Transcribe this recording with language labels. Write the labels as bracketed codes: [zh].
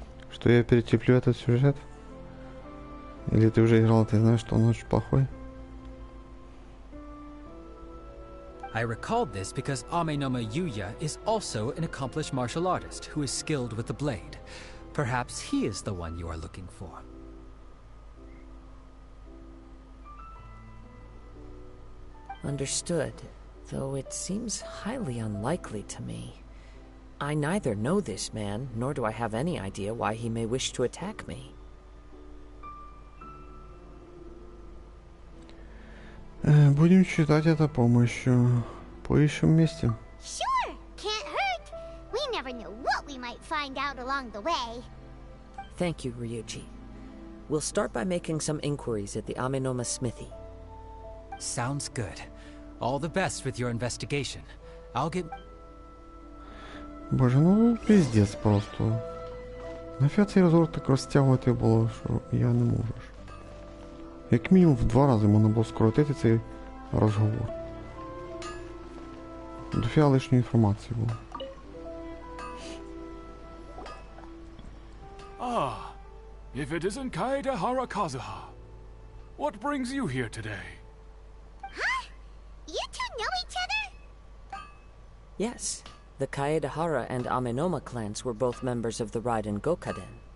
[ru] Что я перетерплю этот сюжет? Или ты уже играл, ты знаешь, что он очень плохой? [en] I recalled this because Amenoma Yuya is also an accomplished martial artist who is skilled with the blade. Perhaps he is the one you are looking for. Understood, though it seems highly unlikely to me. I neither know this man, nor do I have any idea why he may wish to attack me. [ru] Будем считать это помощью. Поищем вместе. [en] Sure, can't hurt. We never know what we might find out along the way. Thank you, Ryuji. We'll start by making some inquiries at the Amenoma Smithy. Sounds good. All the best with your investigation. I'll get... [ru] Боже, ну пиздец просто. [uk] Нафіга цей розговор так розтягувати було, що я не можу. Як мінімум в 2 рази можна було скоротити цей розговор. Дофіга лишньої інформації було. [en] Ah, if it isn't Kaedehara Kazuha. What brings you here today? Huh? You two know each other? Yes, the Kaedehara and Amenoma clans were both members of the Raiden Gokaden.